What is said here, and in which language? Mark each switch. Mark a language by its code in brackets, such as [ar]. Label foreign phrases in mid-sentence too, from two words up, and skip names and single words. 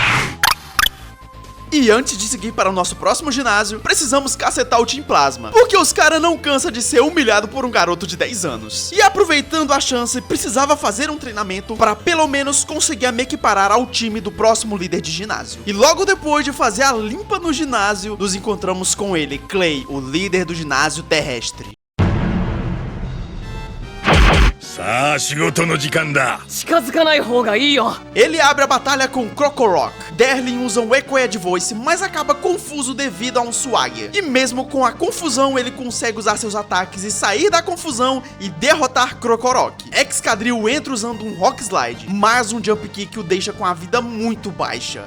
[pt] E antes de seguir para o nosso próximo ginásio, precisamos cacetar o Team Plasma, porque os caras não cansam de ser humilhado por um garoto de 10 anos. E aproveitando a chance, precisava fazer um treinamento para pelo menos conseguir me equiparar ao time do próximo líder de ginásio. E logo depois de fazer a limpa no ginásio, nos encontramos com ele, Clay, o líder do ginásio terrestre. [ja] さあ仕事の時間だ。近づかない方がいいよ。 [pt] Ele abre a batalha com Krokorok. Derlin usa um Echo Edge Voice, mas acaba confuso devido a um Swagger. E mesmo com a confusão, ele consegue usar seus ataques e sair da confusão e derrotar Krokorok. Excadrill entra usando um Rock Slide, mas um Jump Kick o deixa com a vida muito baixa.